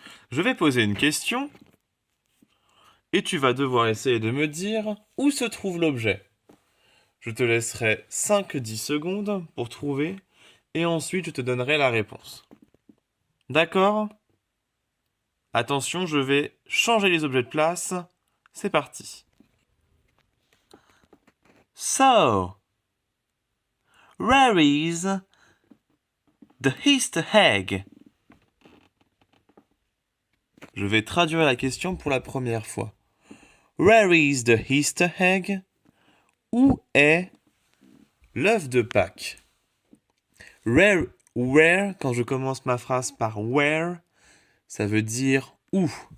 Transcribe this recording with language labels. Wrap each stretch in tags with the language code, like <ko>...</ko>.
<fr>Je vais poser une question et tu vas devoir essayer de me dire où se trouve l'objet. Je te laisserai 5-10 secondes pour trouver et ensuite je te donnerai la réponse. D'accord? Attention, je vais changer les objets de place. C'est parti.</fr> <en>So, where is the Easter egg?</en> <fr>Je vais traduire la question pour la première fois.</fr> <en>Where is the Easter egg?</en> <fr>Où est l'œuf de Pâques? Where, quand je commence ma phrase par where, ça veut dire où.</fr>